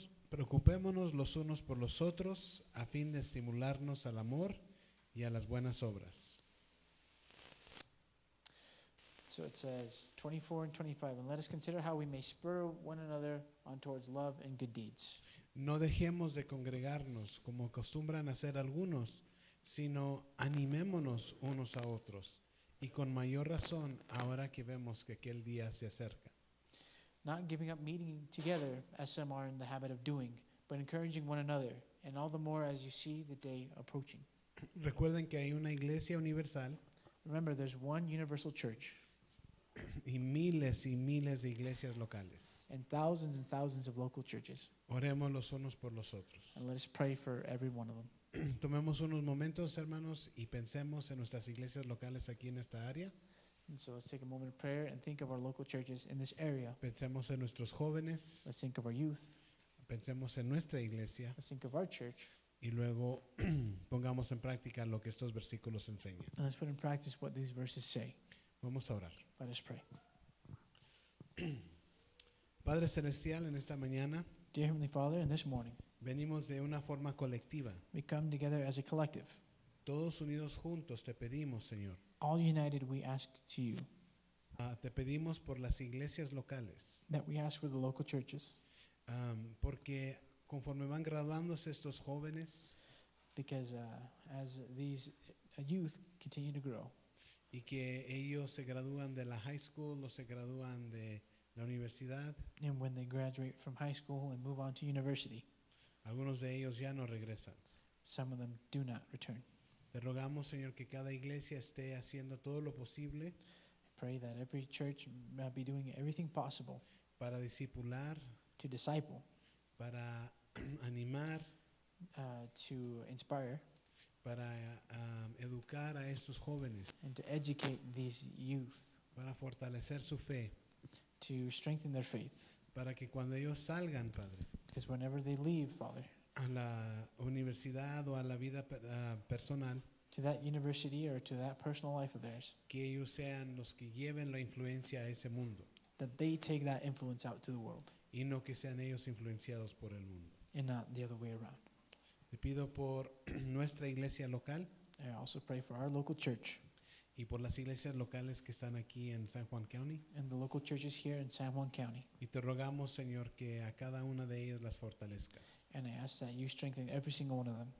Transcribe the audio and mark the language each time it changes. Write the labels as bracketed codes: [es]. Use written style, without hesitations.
[es] Preocupémonos los unos por los otros a fin de estimularnos al amor y a las buenas obras. [en] So it says 24 and 25, and let us consider how we may spur one another on towards love and good deeds. [es] No dejemos de congregarnos como acostumbran hacer algunos, sino animémonos unos a otros, y con mayor razón ahora que vemos que aquel día se acerca. [en] Not giving up meeting together as some are in the habit of doing, but encouraging one another, and all the more as you see the day approaching. [es] Recuerden que hay una iglesia universal [en] Remember, there's one universal church [es] y miles de iglesias locales. [en] and thousands of local churches. [es] Oremos los unos por los otros. [en] And let us pray for every one of them. [es] Tomemos unos momentos, hermanos, y pensemos en nuestras iglesias locales aquí en esta área. [en] And so let's take a moment of prayer and think of our local churches in this area. [es] Pensemos en nuestros jóvenes, [en] Let's think of our youth. [es] pensemos en nuestra iglesia [en] Let's think of our church. [es] y luego pongamos en práctica lo que estos versículos enseñan. [en] And let's put in practice what these verses say. [es] Vamos a orar. [en] Let us pray. [es] Padre Celestial, en esta mañana [en] Dear Heavenly Father, in this morning, [es] venimos de una forma colectiva. [en] we come together as a collective. [es] Todos unidos juntos te pedimos, Señor. [en] All united, we ask to you [es] Te pedimos por las iglesias locales, [en] that we ask for the local churches, [es] porque conforme van graduándose estos jóvenes [en] because as these youth continue to grow, [es] y que ellos se gradúan de la high school o se gradúan de la universidad, [en] and when they graduate from high school and move on to university, [es] algunos de ellos ya no regresan. [en] some of them do not return. [es] Te rogamos, Señor, que cada iglesia esté haciendo todo lo posible [en] Pray that every church be doing everything possible [es] para discipular, [en] to disciple, [es] para animar, [en] to inspire, [es] para educar a estos jóvenes, [en] and to educate these youth, [es] para fortalecer su fe, [en] to strengthen their faith. [es] para que cuando ellos salgan, Padre, [en] Because whenever they leave, Father, [es] a la universidad o a la vida personal, [en] to that university or to that personal life of theirs, [es] que ellos sean los que lleven la influencia a ese mundo [en] that they take that influence out to the world [es] y no que sean ellos influenciados por el mundo. [en] and not the other way around. [es] Te pido por nuestra iglesia local [en] I also pray for our local church [es] y por las iglesias locales que están aquí en San Juan County. [en] and the local churches here in San Juan County. [es] Y te rogamos, Señor, que a cada una de ellas las fortalezcas [en] And I ask that you strengthen every single one of them